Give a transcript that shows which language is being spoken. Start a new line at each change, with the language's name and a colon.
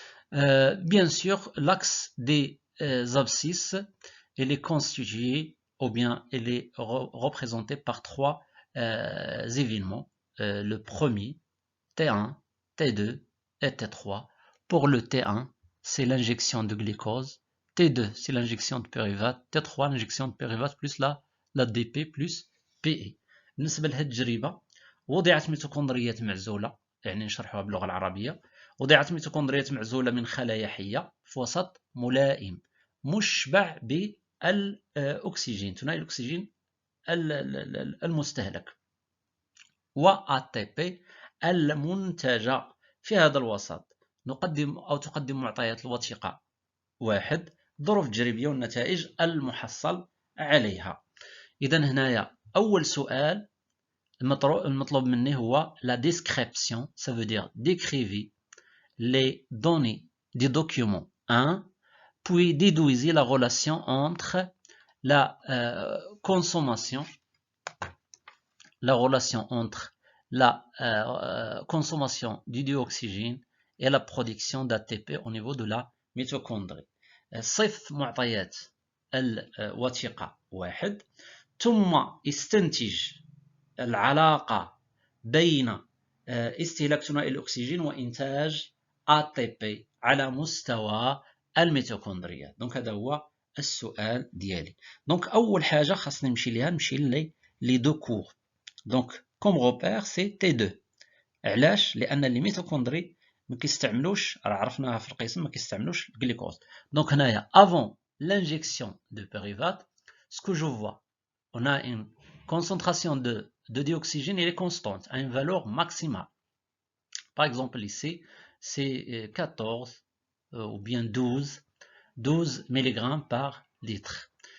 French: Bien sûr, l'axe des abscisses, il est constitué ou bien il est représenté par trois événements. Le premier, T1, T2 et T3. Pour le T1, c'est l'injection de glucose. T2, c'est l'injection de pyruvate. T3, l'injection de pyruvate plus la DP plus PE.
Arabic: بالنسبة لهذه التجربة وضعت ميتوكوندريات معزولة، يعني نشرحوها باللغة العربية. وضعت ميتوكوندريات معزولة من خلايا حية في وسط ملائم مشبع بالأكسجين، ثنائي الأكسجين المستهلك، وATP المنتجة في هذا الوسط. تقدم معطيات الوثيقة 1، الظروف التجريبية والنتائج المحصل عليها. إذا هنايا أول سؤال المطلوب مني هو
French: la description, ça veut dire décrivez les données du document 1, puis déduisez la relation entre la consommation du dioxygène et la production d'ATP au niveau de la mitochondrie.
Arabic: صف معطيات الوثيقة 1، ثم استنتج العلاقة بين استهلاك ثنائي الأكسجين وإنتاج ATP على مستوى الميتوكوندريا. دونك هذا هو السؤال ديالي. دونك أول حاجة خاصني نمشي لي دو كور. دونك كوم روبير سي T2. علاش؟ لأن لي ميتوكوندري ما كيستعملوش، راه عرفناها في القسم، ما كيستعملوش الجليكوز. دونك هنايا
French: avant l'injection de pyruvate, ce que je vois, on a une concentration de dioxygène, elle est constante à une valeur maximale. Par exemple ici, c'est 14 ou bien 12 mg par litre.